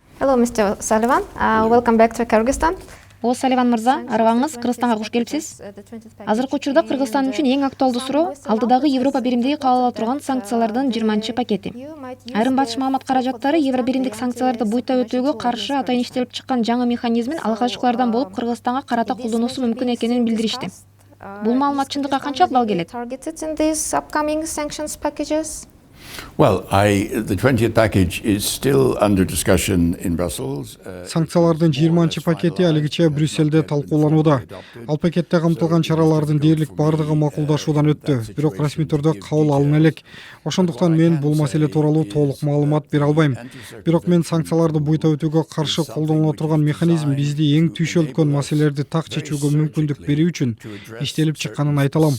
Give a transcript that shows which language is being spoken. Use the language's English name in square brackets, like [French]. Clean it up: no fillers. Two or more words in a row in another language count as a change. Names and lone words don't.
[English] Hello, Mr. Sullivan. Welcome back to Kyrgyzstan. [Kyrgyz] Салливан мырза, арыбаңыз, Кыргызстанга куш келипсиз. Азыркы учурда Кыргызстан үчүн эң актуалдуу суроо алдыдагы Европа биримдиги кабыл ала турган санкциялардын 20-пакети. Айрым батыш маалымат каражаттары Евро биримдик санкцияларды буйта өтүүгө каршы атайын иштелип чыккан жаңы механизмин алгачкылардан болуп Кыргызстанга карата колдонуусу мүмкүн экенин билдиришти. Бул маалымат чындыкка канчалык дал келет? [English] Well, the 20th package is still under discussion in Brussels. [Kyrgyz] Санкциялардын 20-пакети алигиче Брюсселде талкууланууда. Ал пакетте камтылган чаралардын дээрлик бардыгы макулдашуудан өттү, бирок расмий түрдө кабыл алына элек. Ошондуктан мен бул маселе тууралуу толук маалымат бере албайм. Бирок мен санкцияларды буйта өтүүгө каршы колдонула турган механизм бизди эң түйшөлткөн маселелерди так чечүүгө мүмкүндүк берүү үчүн иштелип чыкканын айта алам.